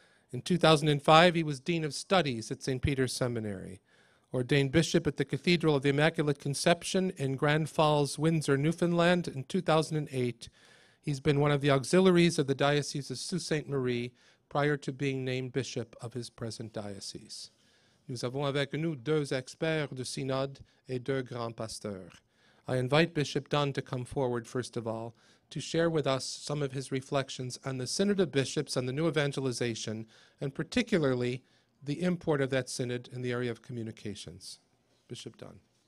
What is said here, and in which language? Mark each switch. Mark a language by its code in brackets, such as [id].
[en] In 2005, he was Dean of Studies at St. Peter's Seminary, ordained bishop at the Cathedral of the Immaculate Conception in Grand Falls, Windsor, Newfoundland in 2008. He's been one of the auxiliaries of the Diocese of Sault Ste. Marie prior to being named bishop of his present diocese. [fr] Nous avons avec nous deux experts du synode et deux grands pasteurs. [en] I invite Bishop Dunn to come forward, first of all, to share with us some of his reflections on the Synod of Bishops and the new evangelization, and particularly the import of that synod in the area of communications. Bishop Dunn.